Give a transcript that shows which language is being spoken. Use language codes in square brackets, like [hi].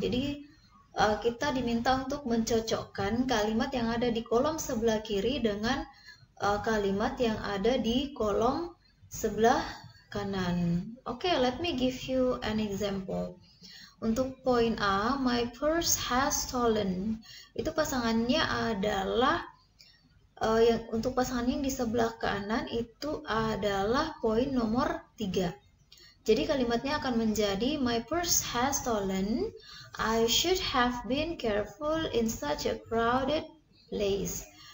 [id] Jadi kita diminta untuk mencocokkan kalimat yang ada di kolom sebelah kiri dengan kalimat yang ada di kolom sebelah kanan. [en] Oke, let me give you an example. [id] Untuk poin A, [en] my purse has stolen. [id] Itu pasangannya adalah untuk pasangan yang di sebelah kanan itu adalah poin nomor 3. Jadi kalimatnya akan menjadi [en] my purse has stolen. I should have been careful in such a crowded place.